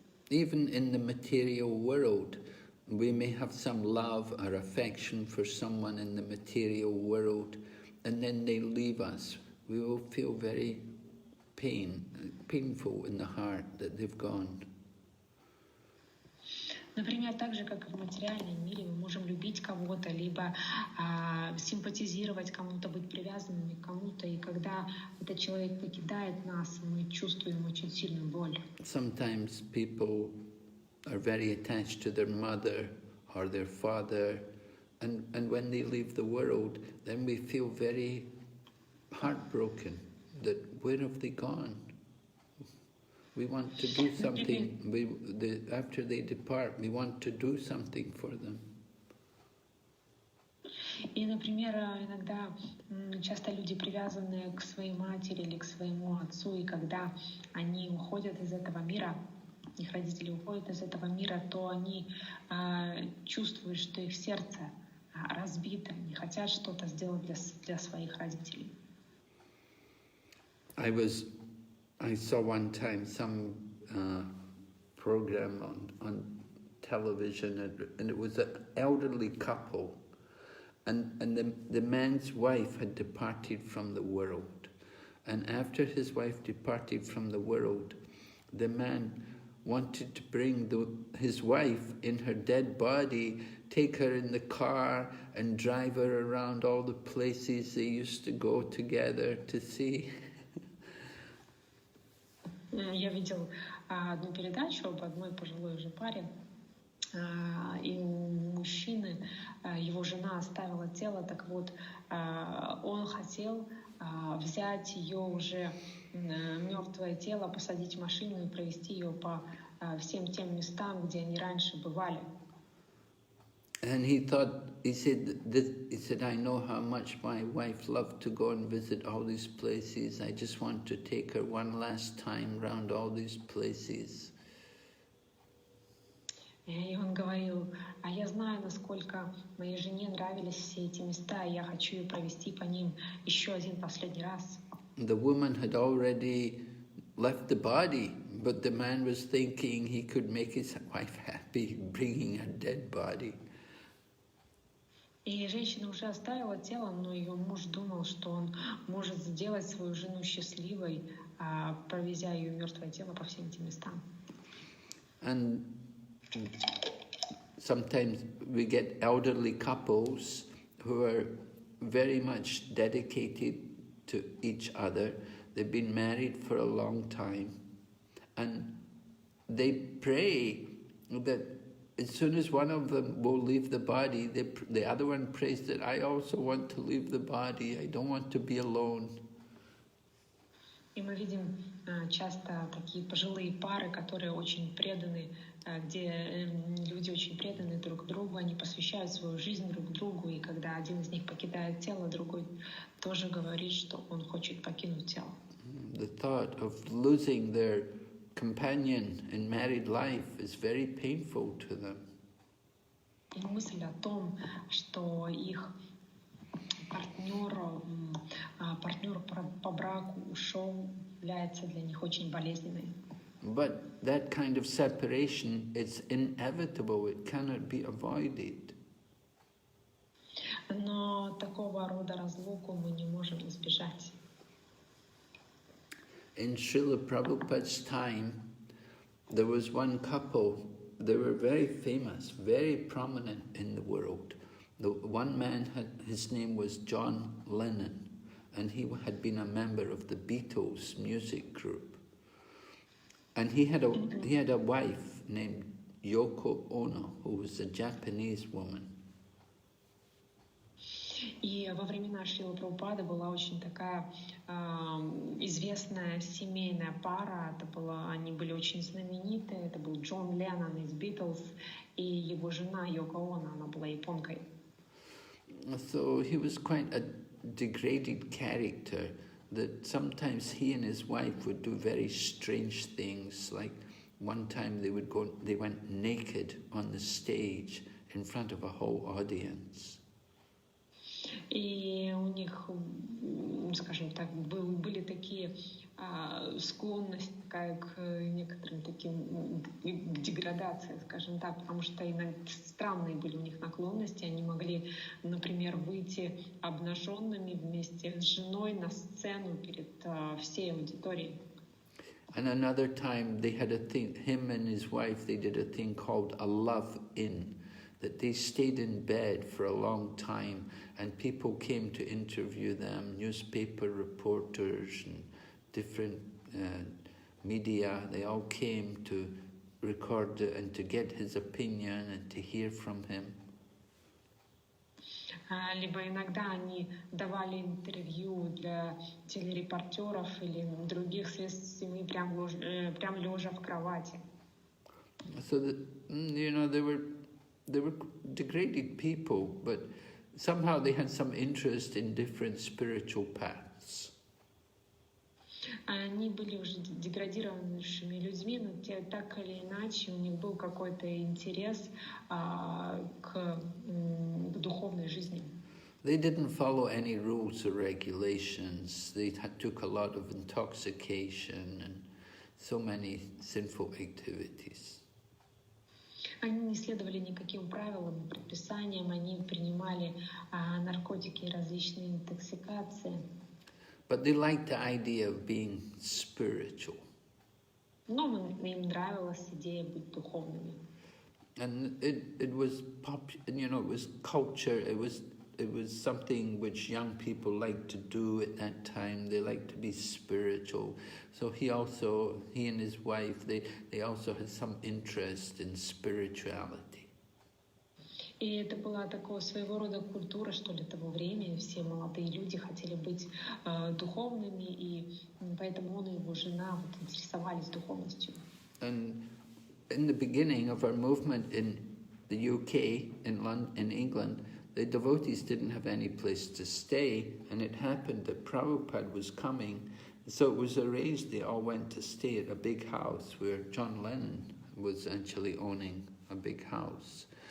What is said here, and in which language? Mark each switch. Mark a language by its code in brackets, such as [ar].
[en] Even in the material world, we may have some love or affection for someone in the material world, and then they leave us. We will feel very painful in the heart that they've gone. [ru] Например, так же, как и в материальном мире, мы можем любить кого-то, либо симпатизировать кому-то, быть привязанными к кому-то, и когда этот человек покидает нас, мы чувствуем очень сильную боль. [en] Sometimes people are very attached to their mother or their father, and when they leave the world, then we feel very heartbroken that where have they gone? We want to do something, after they depart, we want to do something for them. [ru] И, например, иногда часто люди привязаны к своей матери или к своему отцу, и когда они уходят из этого мира, их родители уходят из этого мира, то они чувствуют, что их сердце разбито, не хотят что-то сделать для своих родителей. [en] I saw one time some program on television, and it was an elderly couple, and the man's wife had departed from the world, and after his wife departed from the world, the man wanted to bring his wife in her dead body, take her in the car and drive her around all the places they used to go together to see. [ru] Я видел одну передачу об одной пожилой уже паре, и у мужчины, его жена оставила тело, так вот, он хотел взять ее уже мертвое тело, посадить в машину и провести ее по всем тем местам, где они раньше бывали. [en] And he said, I know how much my wife loved to go and visit all these places. I just want to take her one last time round all these places. [ru] И он говорил, я знаю, насколько моей жене нравились все эти места, и я хочу ее провести по ним еще один последний раз. [en] The woman had already left the body But the man was thinking he could make his wife happy bringing a dead body. [ru] И женщина уже оставила тело, но ее муж думал, что он может сделать свою жену счастливой, провезя ее мертвое тело по всем этим местам. [en] And sometimes we get elderly couples who are very much dedicated to each other. They've been married for a long time, and they pray that as soon as one of them will leave the body, the other one prays that I also want to leave the body, I don't want to be alone. [ru] И мы видим часто такие пожилые пары, которые очень преданы, где люди очень преданы друг другу, они посвящают свою жизнь друг другу, и когда один из них покидает тело, другой тоже говорит, что он хочет покинуть тело. [en] The thought of losing their companion in married life is very painful to them. [ru] И мысль о том, что их партнер по браку ушел, является для них очень болезненной. [en] But that kind of separation is inevitable, it cannot be avoided. [ru] Но такого рода разлуку мы не можем избежать. [en] In Srila Prabhupada's time, there was one couple, they were very famous, very prominent in the world. The one man, his name was John Lennon, and he had been a member of the Beatles music group. And he had a wife named Yoko Ono, who was a Japanese woman. [ru] И во времена Шрилы Прабхупады была очень такая известная семейная пара. Они были очень знаменитые. Это был Джон Леннон из Beatles и его жена Йоко Оно. Она была японкой. [en] So he was quite a degraded character. That sometimes he and his wife would do very strange things. Like one time they went naked on the stage in front of a whole audience. [ru] И у них, скажем так, были такие склонности к некоторым таким деградациям, скажем так, потому что странные были у них наклонности. Они могли, например, выйти обнаженными вместе с женой на сцену перед всей аудиторией. [en] And another time they had a thing, him and his wife, they did a thing called a love-in, that they stayed in bed for a long time and people came to interview them, newspaper reporters and different media, they all came to record it and to get his opinion and to hear from him. [ru] Либо иногда они давали интервью для телерепортеров или других средств СМИ прямо лежа в кровати. [en] So that, they were degraded people, but somehow they had some interest in different spiritual paths. [ru] Они были уже деградированными людьми, но так или иначе у них был какой-то интерес к духовной жизни. [en] They didn't follow any rules or regulations. They took a lot of intoxication and so many sinful activities. [ru] Они не следовали никаким правилам, предписаниям, они принимали наркотики и различные интоксикации. [en] But they liked the idea of being spiritual. [ru] Но им нравилась идея быть духовными. [en] And it was it was culture. It was something which young people liked to do at that time. They liked to be spiritual. So he and his wife, they also had some interest in spirituality. [ru] И это была такого своего рода культура, что ли, того времени. Все молодые люди хотели быть духовными, и поэтому он и его жена интересовались духовностью. [en] And in the beginning of our movement in the UK, in England, the devotees didn't have any place to stay, and it happened that Prabhupada was coming, so it was arranged they all went to stay at a big house where John Lennon was actually owning a big house.